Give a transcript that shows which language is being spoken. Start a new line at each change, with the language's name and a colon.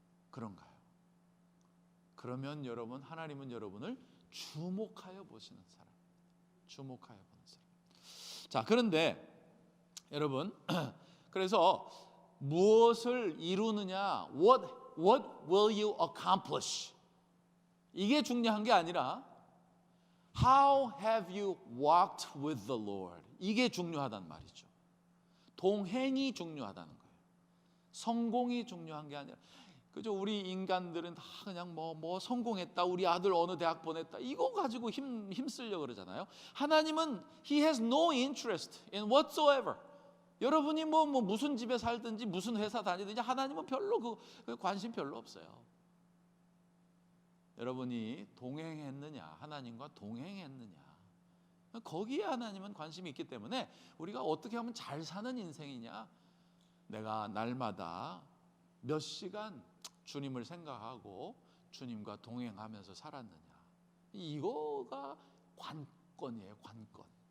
Korean: 그런가요? 그러면 여러분, 하나님은 여러분을 주목하여 보시는 사람, 주목하여 보는 사람. 자, 그런데 여러분, 그래서 무엇을 이루느냐,
English: what will you accomplish?
Korean: 이게 중요한 게 아니라
English: How have you walked with the Lord?
Korean: 이게 중요하단 말이죠. 동행이 중요하다는 거예요. 성공이 중요한 게 아니라, 그죠? 우리 인간들은 다 그냥 성공했다, 우리 아들 어느 대학 보냈다, 이거 가지고 힘쓰려고 그러잖아요. 하나님은
English: He has no interest in whatsoever.
Korean: 여러분이 무슨 집에 살든지 무슨 회사 다니든지 하나님은 별로 그 관심 별로 없어요. 여러분이 동행했느냐, 하나님과 동행했느냐, 거기에 하나님은 관심이 있기 때문에 우리가 어떻게 하면 잘 사는 인생이냐, 내가 날마다 몇 시간 주님을 생각하고 주님과 동행하면서 살았느냐, 이거가 관건이에요. 관건.